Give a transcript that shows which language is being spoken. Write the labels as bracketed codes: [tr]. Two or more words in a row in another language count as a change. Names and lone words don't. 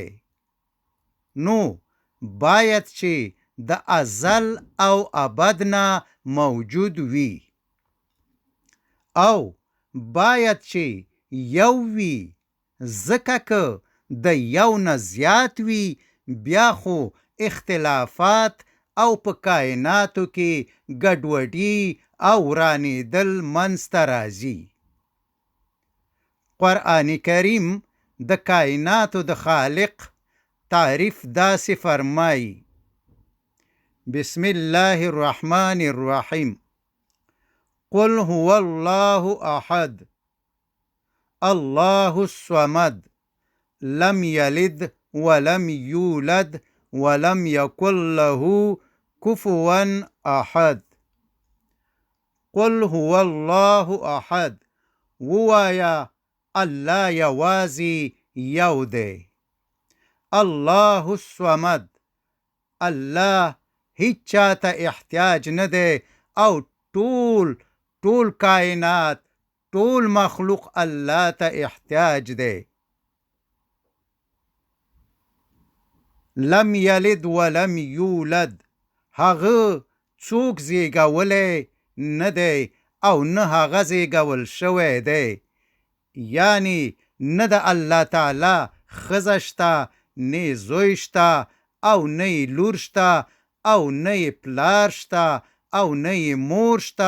[ps] نو باید چې د ازل او ابد نه موجود وي، او باید چې یو وي، ځکه که د یو نه زیات وي بیا خو اختلافات او په کائناتو کې ګډوډي او ورانېدل منځته راځي. قرآن کریم د کائناتو د خالق تعریف داسې فرمایي: [ar] بسم الله الرحمن الرحیم، قل هو الله احد الله الصمد لم یلد ولم یولد ولم یکن له کفوا احد. قل هو الله احد، [ps] ووایا الله یوازې یو دی. [ar] الله الصمد، [ps] الله هیچ چاته احتیاج نه دی او ټول کائنات، ټول مخلوق الله ته احتیاج دی. [ar] لم یلد ولم یولد، [ps] هغه څوک زیږولی نه دی او نه هغه زیږول شوی دی. یعنی نه د الله تعالی ښځه شته، نه زوی شته، او نه لور شته، او نه پلار شته، او نه مور شته.